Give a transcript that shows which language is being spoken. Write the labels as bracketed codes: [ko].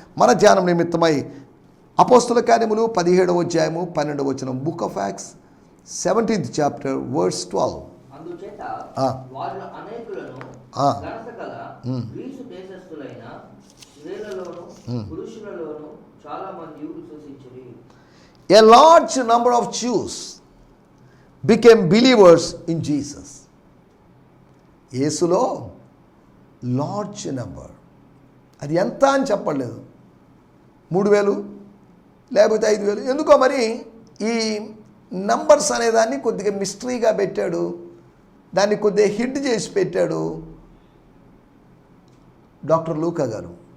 [te] మన ధ్యానం నిమిత్తమై అపోస్తుల కార్యములు 17వ అధ్యాయము 12వ వచనం, [en] Book of Acts 17th chapter verse 12. [te] అందుచేత వారు అనేకులను ఘనతగల గ్రీసు దేశస్థులైన స్త్రీలలోను పురుషులలోను చాలా మంది విశ్వసించిరి. [en] A large number of Jews became believers in Jesus. [te] యేసులో లార్జ్ నెంబర్, అది ఎంత అని చెప్పలేదు, 3000 లేకపోతే 5000, ఎందుకో మరి ఈ నంబర్స్ అనేదాన్ని కొద్దిగా మిస్టరీగా పెట్టాడు, దాన్ని కొద్దిగా హిట్ చేసి పెట్టాడు డాక్టర్ లూకా గారు.